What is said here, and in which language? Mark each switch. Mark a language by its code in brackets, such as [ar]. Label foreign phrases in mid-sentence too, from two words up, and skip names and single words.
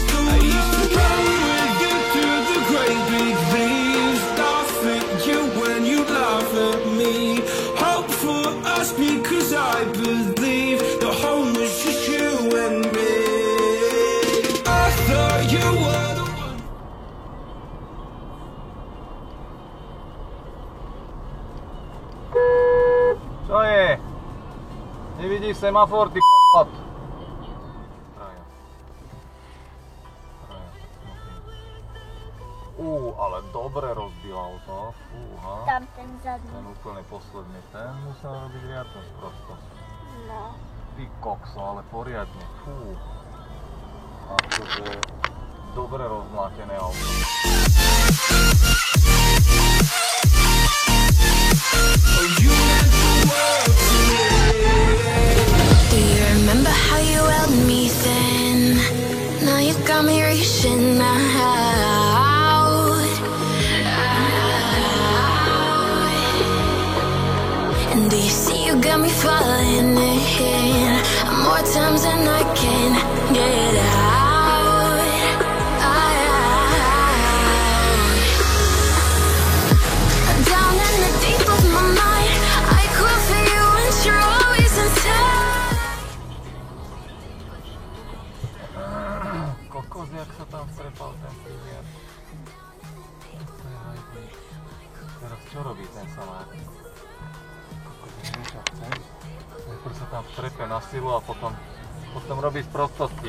[en] I used to run with you through the great big leaves, laugh at you when you laugh at me. Hope for us because I believe the home was just you and me. I thought you were the one. [sk] Čo je? Nevidíš semafor, ty k***ot? Ale dobre rozbil auto. Fúha. Tam ten zadný. Ten úplne posledný. Ten musel robiť riadne prosto. No. Ty kokso, ale poriadne. Fú. Akože dobre rozmlátené auto. [en] Do you remember how you held me then? Now you got me reaching out. And do you see you got me falling in more times than I can get out. Down in the deep of my mind, I cry for you and you're always inside. [sk] Kokos, jak sa tam strepal ten pilier. Teraz čo robí ten salát? Najprv sa tam strepe na silu a potom robí z prostosti.